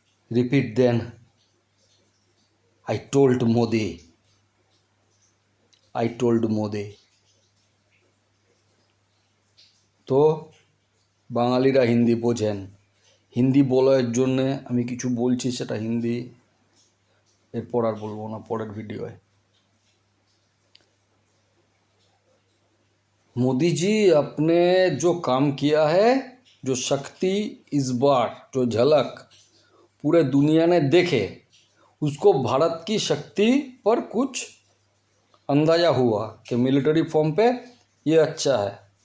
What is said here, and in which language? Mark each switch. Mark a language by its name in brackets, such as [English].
[English] Repeat then, I told Modi, I told Modi. [Bangla] তো বাঙালিরা হিন্দি বোঝেন, হিন্দি বলার জন্যে আমি কিছু বলছি, সেটা হিন্দি এরপর আর বলবো না, পরের ভিডিওয়। [Hindi] मोदी जी, आपने जो काम किया है, जो शक्ति इस बार जो झलक पूरे दुनिया ने देखे, उसको भारत की शक्ति पर कुछ अंदाज़ा हुआ कि मिलिट्री फॉर्म पे ये अच्छा है।